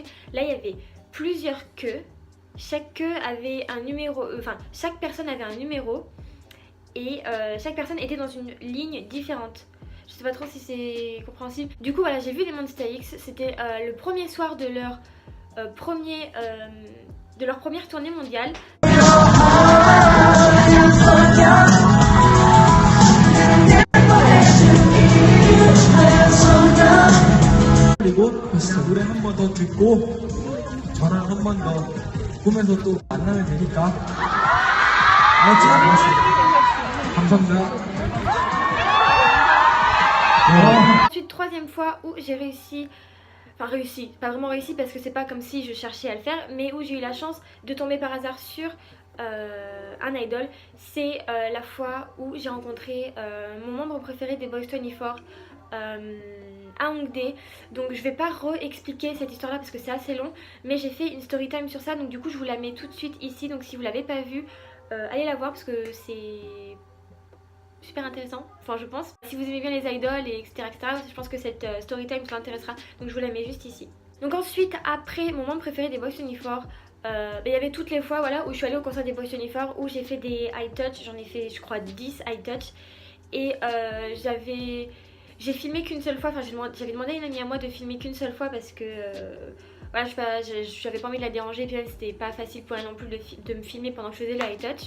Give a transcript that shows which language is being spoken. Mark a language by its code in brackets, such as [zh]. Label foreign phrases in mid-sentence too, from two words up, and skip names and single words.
[fr] Là il y avait plusieurs queues, chaque queue avait un numéro, chaque personne avait un numéro et chaque personne était dans une ligne différente. Je sais pas trop si c'est compréhensible. Du coup voilà, j'ai vu les Monsta X, c'était le premier soir de leur première tournée mondiale. [ko] 그리고 노래 한 번 더 듣고 저랑 한 번 더 꿈에서 또 만나면 되니까. 알았지? 감사합니다. [fr] Ensuite, troisième fois où j'ai réussi enfin réussi, pas vraiment réussi parce que c'est pas comme si je cherchais à le faire, mais où j'ai eu la chance de tomber par hasard sur un idol. C'est la fois où j'ai rencontré mon membre préféré des Boys 24 à Hongdae. Donc je vais pas re-expliquer cette histoire là parce que c'est assez long, mais j'ai fait une [en] story time [fr] sur ça, donc du coup je vous la mets tout de suite ici. Donc si vous l'avez pas vue, allez la voir parce que c'est super intéressant, enfin je pense. Si vous aimez bien les idoles et etc, je pense que cette [en] story time [fr] vous intéressera, donc je vous la mets juste ici. Donc ensuite, après mon membre préféré des Boys 24, il y avait toutes les fois voilà, où je suis allée au concert des Boys 24 où j'ai fait des [en] high touch, [fr] j'en ai fait je crois 10 [en] high touch. [fr] Et j'ai filmé qu'une seule fois, enfin j'avais demandé à une amie à moi de filmer qu'une seule fois parce que voilà, j'avais pas envie de la déranger, puis c'était pas facile pour elle non plus de me filmer pendant que je faisais le [en] high touch.